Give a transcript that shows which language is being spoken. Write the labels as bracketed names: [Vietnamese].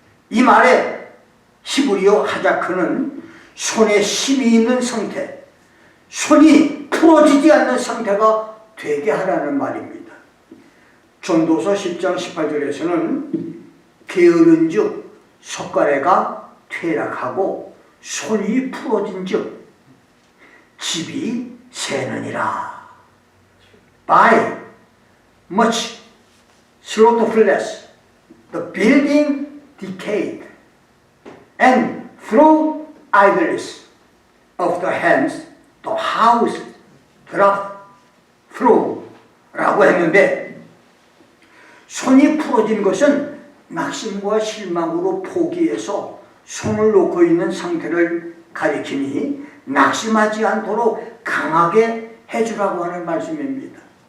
[Korean] 이 말의 히브리어 하자크는 손에 힘이 있는 상태, 손이 풀어지지 않는 상태가 되게 하라는 말입니다. 전도서 10장 18절에서는 게으른 즉 손가래가 퇴락하고 손이 풀어진 즉 집이 새느니라. [English] By much slothfulness the building decayed, and through idleness of the hands the house dropped [Korean] through라고 했는데, 손이 풀어진 것은 낙심과 실망으로 포기해서 손을 놓고 있는 상태를 가리키니 낙심하지 않도록 강하게 해주라고 하는 말씀입니다.